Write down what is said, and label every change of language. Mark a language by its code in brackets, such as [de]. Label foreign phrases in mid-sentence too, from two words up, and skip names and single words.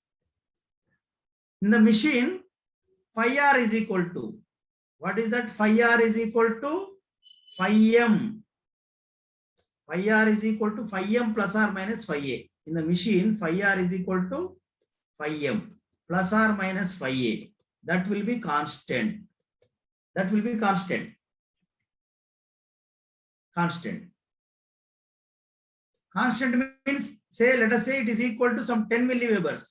[en] In the machine, phi r is equal to, what is that? Phi r is equal to phi m. Phi r is equal to phi m plus or minus phi a. In the machine, phi r is equal to phi m plus or minus phi a. That will be constant. That will be constant. Constant. Constant means, say, let us say it is equal to some 10 milliwebers.